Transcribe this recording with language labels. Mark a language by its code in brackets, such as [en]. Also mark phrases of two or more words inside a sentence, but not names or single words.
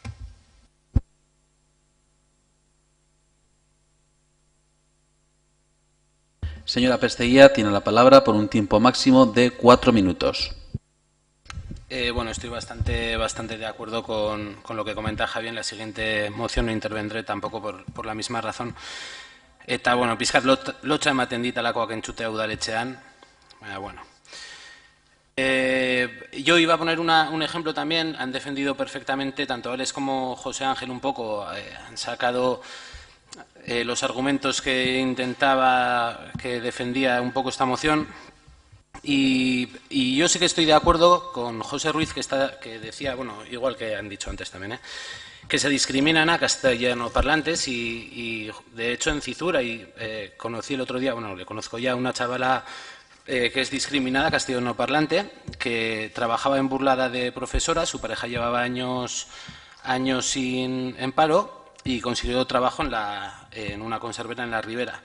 [es] Señora Pesteguía, tiene la palabra por un tiempo máximo de 4 minutos. Bueno, estoy bastante de acuerdo con lo que comenta Javi. En la siguiente moción no intervendré tampoco por la misma razón. [eu] Eta, bueno, pizkat lotxa ematen dit alakoak entzutea udaletxean. [es] Bueno. Yo iba a poner un ejemplo también. Han defendido perfectamente, tanto Alex como José Ángel un poco, han sacado los argumentos que defendía un poco esta moción. Y yo sí que estoy de acuerdo con José Ruiz, que decía, bueno, igual que han dicho antes también, que se discriminan a castellanoparlantes y de hecho en Cizur conocí el otro día, bueno, le conozco ya una chavala que es discriminada, castellanoparlante, que trabajaba en Burlada de profesora, su pareja llevaba años en paro y consiguió trabajo en una conservera en la Ribera.